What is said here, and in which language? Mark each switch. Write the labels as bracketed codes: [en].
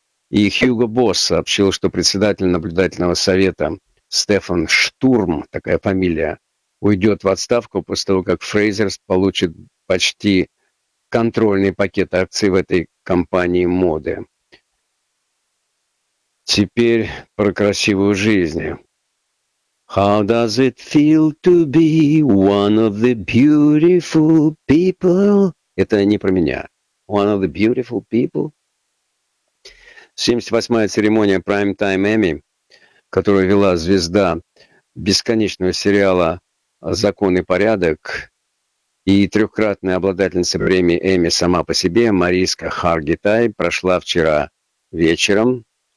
[ru] И Хьюго Босс сообщил, что председатель наблюдательного совета Стефан Штурм, такая фамилия, уйдет в отставку после того, как Фрейзер получит почти контрольный пакет акций в этой компании моды. Теперь про красивую жизнь. [en] How does it feel to be one of the beautiful people? [ru] Это не про меня. [en] One of the beautiful people? [ru] 78-я церемония Prime Time Emmy, которую вела звезда бесконечного сериала «Закон и порядок» и трехкратная обладательница премии Эмми сама по себе, Мариска Харгитай, прошла вчера вечером.